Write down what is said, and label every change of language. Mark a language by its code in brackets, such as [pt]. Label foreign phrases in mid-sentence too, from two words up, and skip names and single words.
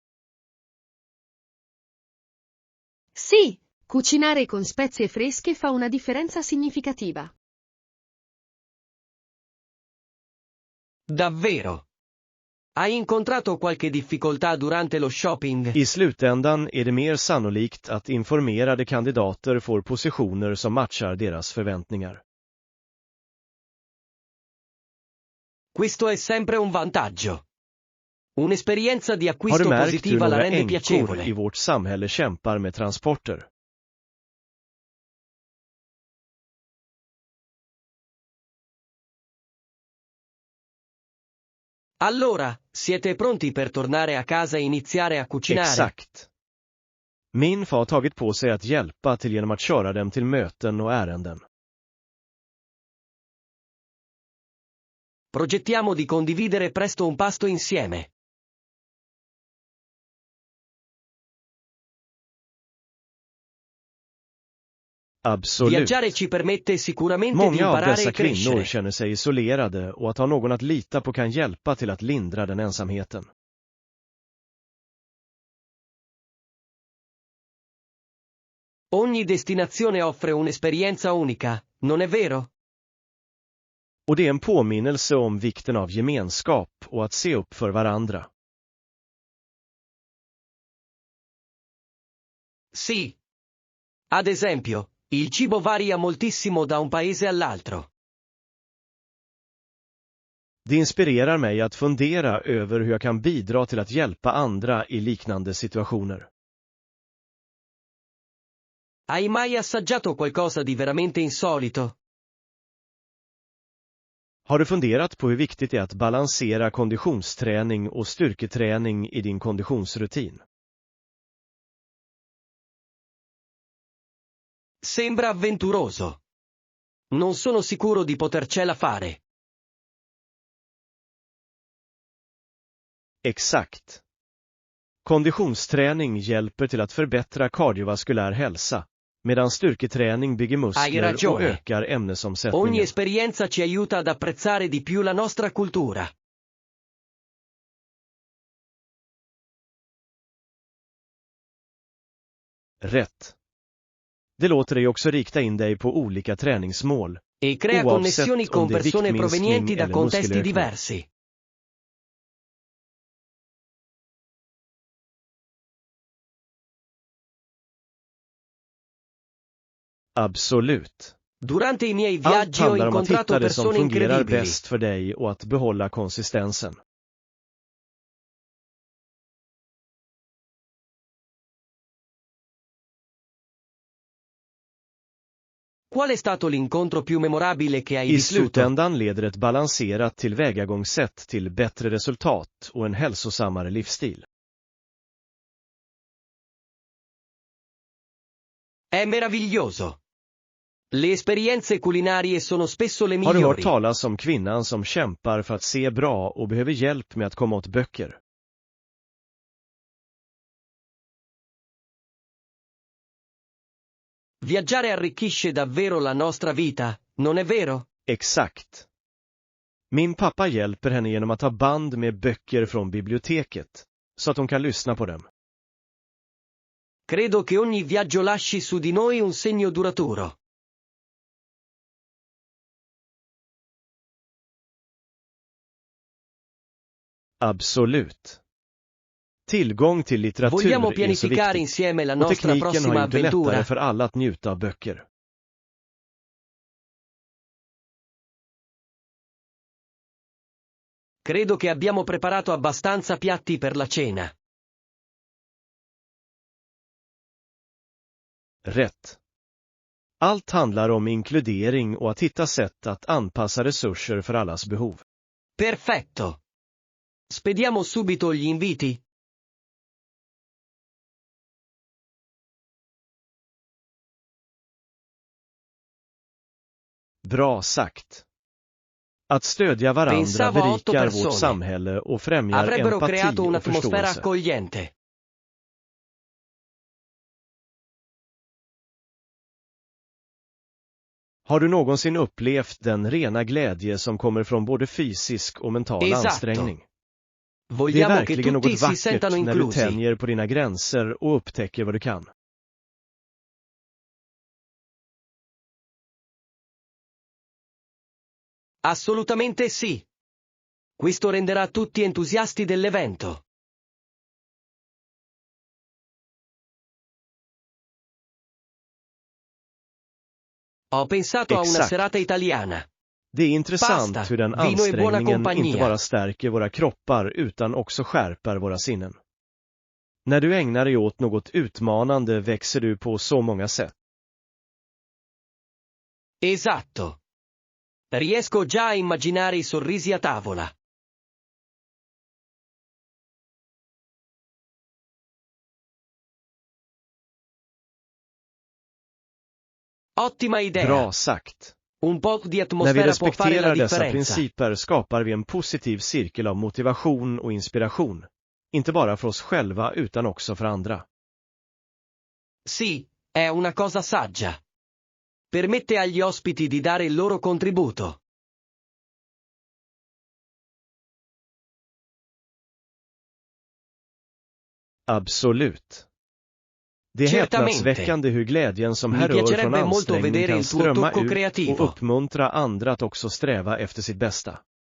[it] Sì, cucinare con spezie fresche fa una differenza significativa. Davvero. Hai incontrato qualche difficoltà durante lo shopping? [sv] I slutändan är det mer sannolikt att informerade kandidater får positioner som matchar deras förväntningar. [it] Questo è sempre un vantaggio. Un'esperienza di [sv] Har du [it] acquisto [sv] märkt hur [it] positiva la [sv] några [it] rende [sv] änkor [it] piacevole. [sv] i vårt samhälle kämpar med transporter? [it] Allora, siete pronti per tornare a casa e iniziare a cucinare? [sv] Exakt. Min far har tagit på sig att hjälpa till genom att köra dem till möten och ärenden. [it] Progettiamo di condividere presto un pasto insieme. [sv] Absolut. [it] Viaggiare ci permette sicuramente di [sv] Många av [it] imparare [sv] dessa [it] e [sv] kvinnor [it] crescere. [sv] känner sig isolerade och att ha någon att lita på kan hjälpa till att lindra den ensamheten. [it] Ogni destinazione offre un'esperienza unica, non è vero? [sv] Och det är en påminnelse om vikten av gemenskap och att se upp för varandra. [it] Sì. Ad esempio, il cibo varia moltissimo da un paese all'altro. [sv] Det inspirerar mig att fundera över hur jag kan bidra till att hjälpa andra i liknande situationer. [it] Hai mai assaggiato qualcosa di veramente insolito? [sv] Har du funderat på hur viktigt det är att balansera konditionsträning och styrketräning i din konditionsrutin? [it] Sembra avventuroso. Non sono sicuro di potercela fare. [sv] Exakt. Konditionsträning hjälper till att förbättra kardiovaskulär hälsa, medan styrketräning bygger [it] Hai [sv] muskler och [it] ragione. [sv] ökar [it] Ogni [sv] ämnesomsättningen. [it] esperienza ci aiuta ad apprezzare di più la nostra cultura. [sv] Rätt. Det låter dig också rikta in dig på olika träningsmål, [it] E crea [sv] oavsett [it] connessioni con [sv] om det är [it] persone [sv] viktminskning [it] provenienti da [sv] eller [it] contesti [sv] muskelökning. [it] diversi. [sv] Absolut. [it] Durante i miei [sv] Allt [it] viaggi ho [sv] handlar om att hitta [it] incontrato [sv] det som [it] persone [sv] fungerar [it] incredibili. [sv] bäst för dig och att behålla konsistensen. [it] Qual è stato l'incontro più memorabile che hai [sv] I [it] vissuto? [sv] slutändan leder ett balanserat tillvägagångssätt till bättre resultat och en hälsosammare livsstil. [it] È meraviglioso. Le esperienze culinarie sono spesso le [sv] Har du hört [it] migliori. [sv] talas om kvinnan som kämpar för att se bra och behöver hjälp med att komma åt böcker? [it] Viaggiare arricchisce davvero la nostra vita, non è vero? [sv] Exakt. Min pappa hjälper henne genom att ha band med böcker från biblioteket, så att hon kan lyssna på dem. [it] Credo che ogni viaggio lasci su di noi un segno duraturo. [sv] Absolut. Tillgång till litteratur [it] Vogliamo [sv] är så [it] pianificare [sv] viktigt, [it] insieme la [sv] och [it] nostra [sv] tekniken har [it] prossima [sv] gjort det lättare [it] avventura? [sv] för alla att njuta av böcker. [it] Credo che abbiamo preparato abbastanza piatti per la cena. [sv] Rätt. Allt handlar om inkludering och att hitta sätt att anpassa resurser för allas behov. [it] Perfetto. Spediamo subito gli inviti? [sv] Bra sagt. Att stödja varandra [it] Pensavo a 8 [sv] berikar [it] persone. [sv] vårt samhälle och främjar [it] Avrebbero [sv] empati [it] creato [sv] och [it] un'atmosfera [sv] förståelse. [it] accogliente. [sv] Har du någonsin upplevt den rena glädje som kommer från både fysisk och mental [it] Esatto. [sv] ansträngning? Det är [it] Vogliamo che [sv] verkligen [it] tutti [sv] något [it] si [sv] vackert [it] sentano [sv] när du [it] inclusi. [sv] tänjer på dina gränser och upptäcker vad du kan. [it] Assolutamente sì. Questo renderà tutti entusiasti dell'evento. Ho pensato a una [sv] Exakt. [it] serata italiana. [sv] Det är intressant [it] Pasta, [sv] hur den [it] vino e buona [sv] ansträngningen [it] compagnia. [sv] inte bara stärker våra kroppar utan också skärper våra sinnen. När du ägnar dig åt något utmanande växer du på så många sätt. [it] Esatto. Riesco già a immaginare i sorrisi a tavola. Ottima idea. [sv] Bra sagt. [it] Un po' di [sv] När vi [it] atmosfera può fare la [sv] respekterar dessa [it] differenza. [sv] principer skapar vi en positiv cirkel av motivation och inspiration. Inte bara för oss själva utan också för andra. [it] Sì, è una cosa saggia. Permette agli ospiti di dare il loro contributo. [sv] Absolut. Det är [it] Certamente. [sv] häpnadsväckande hur glädjen som [it] Mi [sv] härrör från [it] piacerebbe molto [sv] ansträngning [it] vedere [sv] kan [it] il tuo [sv] strömma [it] tocco [sv] ut [it] creativo. [sv] och uppmuntra andra att också sträva efter sitt bästa.